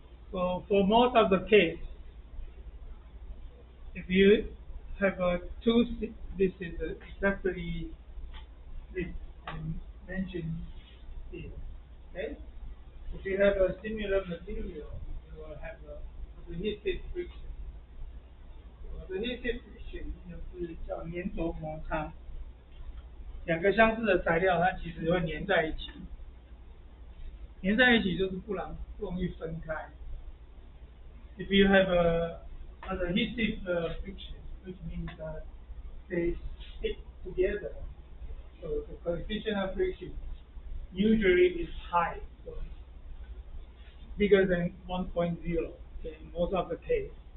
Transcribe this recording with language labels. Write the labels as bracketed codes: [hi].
[en] So for most of the case, if you have a two, this is exactly this I mentioned here. Okay. If you have a similar material, you will have a adhesive friction. [zh] Adhesive friction 就是叫粘着摩擦，两个相似的材料它其实会粘在一起，粘在一起就是不容易分开。 [en] If you have an adhesive friction, which means they stick together, so the coefficient of friction usually is high. So bigger than 1.0 in most of the case.